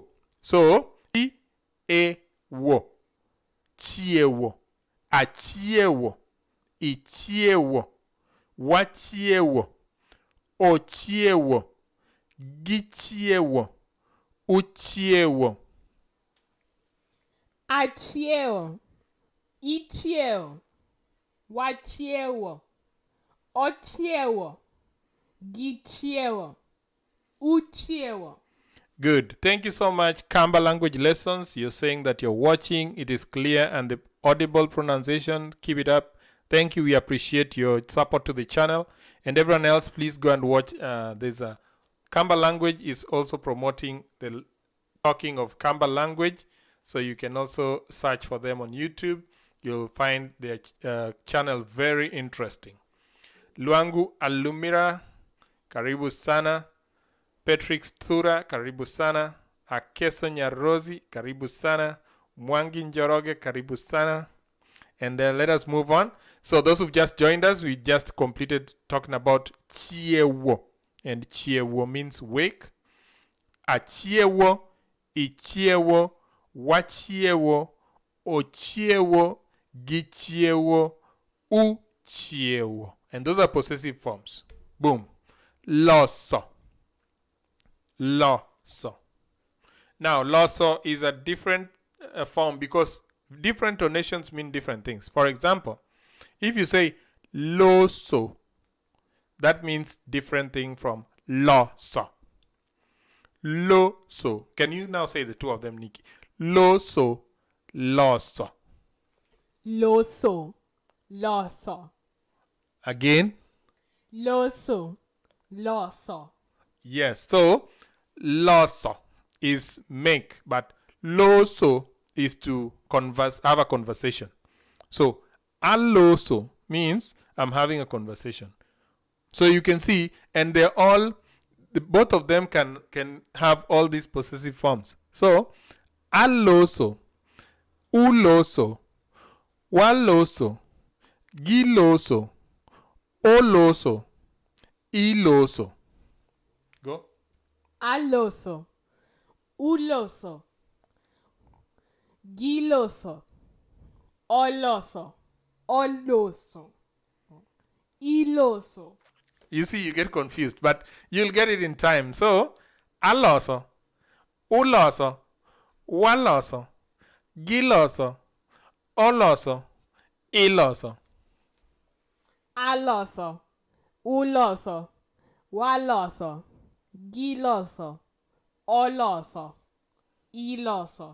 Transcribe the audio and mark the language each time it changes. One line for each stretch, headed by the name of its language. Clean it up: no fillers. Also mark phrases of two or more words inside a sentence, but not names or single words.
Luo (Kenya and Tanzania): So, chiewo, chiewo, achiewo, ichiewo, wachiewo, ochiewo, gichiewo, uchiewo. Achiewo, ichiewo, wachiewo, ochiewo, gichiewo, uchiewo.
English: Good. Thank you so much. Kamba language lessons. You're saying that you're watching. It is clear and the audible pronunciation. Keep it up. Thank you. We appreciate your support to the channel. And everyone else, please go and watch. There's a Kamba language is also promoting the talking of Kamba language. So you can also search for them on YouTube. You'll find their channel very interesting.
Swahili: Luangu Alumira, karibu sana. Patrick Stura, karibu sana. Akeso Nyarozi, karibu sana. Mwangi Njoroge, karibu sana.
English: And let us move on. So those who've just joined us, we just completed talking about chiewo. And chiewo means wake.
Luo (Kenya and Tanzania): Achiewo, ichiewo, wachiewo, ochiewo, gichiewo, uchiewo.
English: And those are possessive forms. Boom.
Luo (Kenya and Tanzania): Loso. Loso.
English: Now, loso is a different form because different tonations mean different things. For example, if you say loso, that means different thing from loso.
Luo (Kenya and Tanzania): Loso.
English: Can you now say the two of them, Nikki?
Luo (Kenya and Tanzania): Loso, loso. Loso, loso.
English: Again?
Luo (Kenya and Tanzania): Loso, loso.
English: Yes. So, loso is make, but loso is to converse, have a conversation. So, aloso means I'm having a conversation. So you can see, and they're all, both of them can have all these possessive forms. So,
Luo (Kenya and Tanzania): aloso, uloso, waloso, giloso, oloso, iloso.
English: Go.
Luo (Kenya and Tanzania): Aloso, uloso, giloso, oloso, oloso, iloso.
English: You see, you get confused, but you'll get it in time. So,
Luo (Kenya and Tanzania): aloso, uloso, waloso, giloso, oloso, iloso. Aloso, uloso, waloso, giloso, oloso, iloso.